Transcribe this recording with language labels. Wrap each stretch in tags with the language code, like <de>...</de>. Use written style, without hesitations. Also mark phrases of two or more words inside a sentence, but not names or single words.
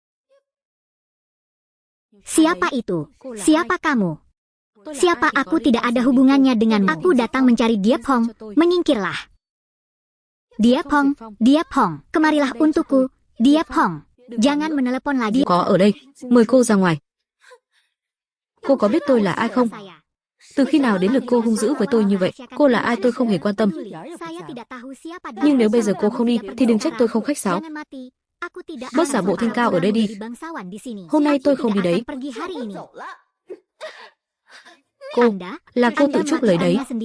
<id>Siapa itu? Siapa kamu? Siapa aku tidak ada hubungannya denganmu. Aku datang mencari Dia Pong, menyingkirlah. Dia Pong, kemarilah untukku. Dia Pong, jangan menelepon lagi.</id> <vi>Có ở đây, mời cô ra ngoài. Cô có biết tôi là ai không? Từ khi nào đến lượt cô hung dữ với tôi như vậy? Cô là ai tôi không hề quan tâm. Nhưng nếu bây giờ cô không đi, thì đừng trách tôi không khách sáo. Bớt giả bộ thanh cao ở đây đi. Hôm nay tôi không đi đấy. Cô, là cô tự chúc lời đấy.</vi>